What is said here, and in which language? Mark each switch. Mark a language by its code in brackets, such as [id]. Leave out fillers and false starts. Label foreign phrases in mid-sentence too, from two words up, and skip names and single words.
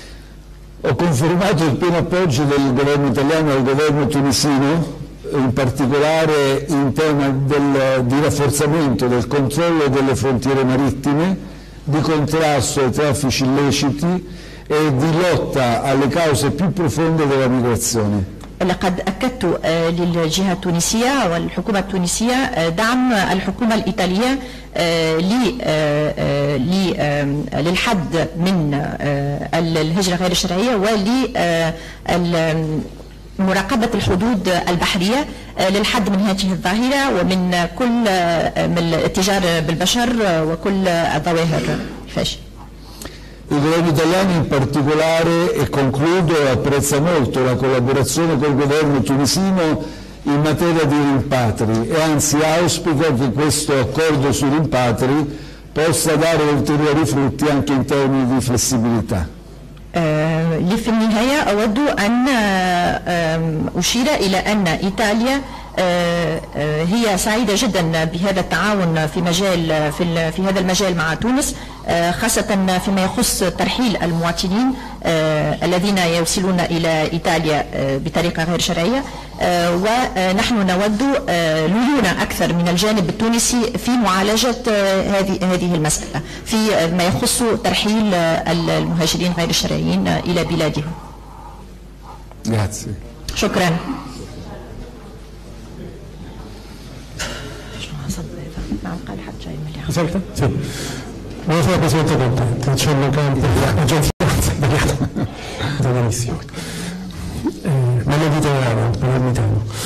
[it] Ho confermato il pieno appoggio del governo italiano e del governo tunisino, in particolare in tema di rafforzamento del controllo delle frontiere marittime, di contrasto ai traffici illeciti e di lotta alle cause più profonde della migrazione. [ar] لقد أكدت للجهة التونسية والحكومة التونسية دعم الحكومة الإيطالية للحد من الهجرة غير الشرعية ولمراقبة الحدود البحرية للحد من هذه الظاهرة ومن كل من الاتجار بالبشر وكل الظواهر الفاشية. [it] Il governo italiano in particolare, e concludo, apprezza molto la collaborazione col governo tunisino in materia di rimpatri e anzi auspica che questo accordo sui rimpatri possa dare ulteriori frutti anche in termini di flessibilità. [ar] في النهاية أود أن أشير إلى أن إيطاليا هي سعيدة جدا بهذا التعاون في هذا المجال مع تونس، خاصة فيما يخص ترحيل المواطنين الذين يوصلون إلى إيطاليا بطريقة غير شرعية. ونحن نود ليونة أكثر من الجانب التونسي في معالجة هذه المسألة في ما يخص ترحيل المهاجرين غير الشرعيين إلى بلادهم. شكرا. [it] Buonasera Presidente Conte, Cenno Campi, Agenzia benissimo. Non è italiano, palermitano.